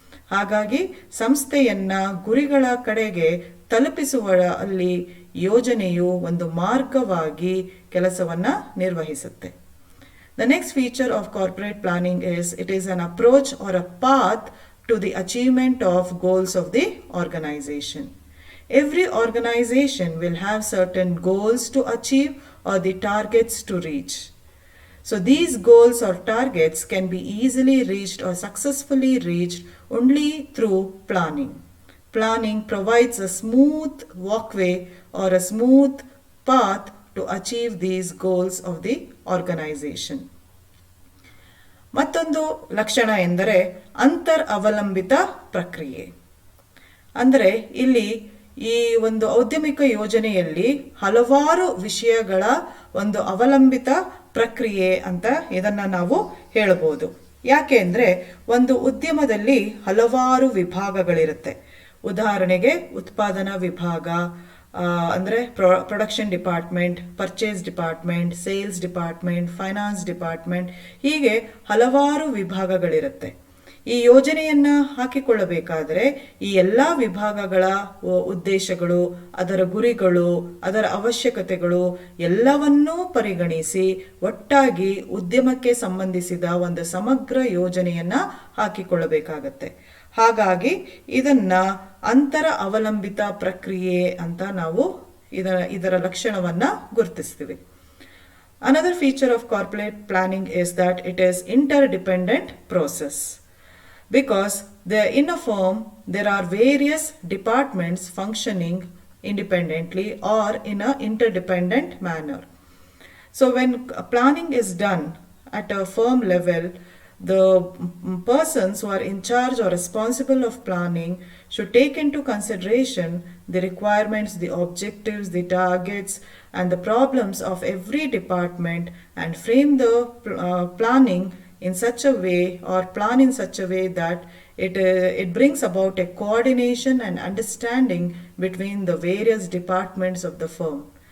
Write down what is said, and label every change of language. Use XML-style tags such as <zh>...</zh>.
<kn>ಹಾಗಾಗಿ ಸಂಸ್ಥೆಯನ್ನ ಗುರಿಗಳ ಕಡೆಗೆ ತಲುಪಿಸುವ ಅಲ್ಲಿ ಯೋಜನೆಯು ಒಂದು ಮಾರ್ಗವಾಗಿ ಕೆಲಸವನ್ನ ನಿರ್ವಹಿಸುತ್ತೆ.</kn> <en>The next feature of corporate planning is it is an approach or a path to the achievement of goals of the organization. Every organization will have certain goals to achieve or the targets to reach. So these goals or targets can be easily reached or successfully reached only through planning. Planning provides a smooth walkway or a smooth path to achieve these goals of the organization.</en> <kn>ಮತ್ತೊಂದು ಲಕ್ಷಣ ಎಂದರೆ ಅಂತರ್ ಅವಲಂಬಿತ ಪ್ರಕ್ರಿಯೆ. ಅಂದರೆ ಇಲ್ಲಿ ಈ ಒಂದು ಔದ್ಯಮಿಕ ಯೋಜನೆಯಲ್ಲಿ ಹಲವಾರು ವಿಷಯಗಳ ಒಂದು ಅವಲಂಬಿತ ಪ್ರಕ್ರಿಯೆ ಅಂತ ಇದನ್ನ ನಾವು ಹೇಳಬಹುದು. ಯಾಕೆ ಅಂದರೆ ಒಂದು ಉದ್ಯಮದಲ್ಲಿ ಹಲವಾರು ವಿಭಾಗಗಳಿರುತ್ತೆ. ಉದಾಹರಣೆಗೆ ಉತ್ಪಾದನಾ ವಿಭಾಗ ಅಂದರೆ production department, purchase department, sales department, finance department, ಹೀಗೆ ಹಲವಾರು ವಿಭಾಗಗಳಿರುತ್ತೆ. ಈ ಯೋಜನೆಯನ್ನ ಹಾಕಿಕೊಳ್ಳಬೇಕಾದರೆ ಈ ಎಲ್ಲ ವಿಭಾಗಗಳ ಉದ್ದೇಶಗಳು, ಅದರ ಗುರಿಗಳು, ಅದರ ಅವಶ್ಯಕತೆಗಳು ಎಲ್ಲವನ್ನೂ ಪರಿಗಣಿಸಿ ಒಟ್ಟಾಗಿ ಉದ್ಯಮಕ್ಕೆ ಸಂಬಂಧಿಸಿದ ಒಂದು ಸಮಗ್ರ ಯೋಜನೆಯನ್ನ ಹಾಕಿಕೊಳ್ಳಬೇಕಾಗತ್ತೆ. ಹಾಗಾಗಿ ಇದನ್ನ ಅಂತರ ಅವಲಂಬಿತ ಪ್ರಕ್ರಿಯೆ ಅಂತ ನಾವು ಇದರ ಲಕ್ಷಣವನ್ನ ಗುರುತಿಸ್ತೀವಿ.</kn> <en>Another feature of corporate planning is that it is interdependent process. Because in a firm there are various departments functioning independently or in an interdependent manner. So when planning is done at a firm level, the persons who are in charge or responsible of planning should take into consideration the requirements, the objectives, the targets and the problems of every department and frame the planning in such a way or plan in such a way that it brings about a coordination and understanding between the various departments of the firm.</en>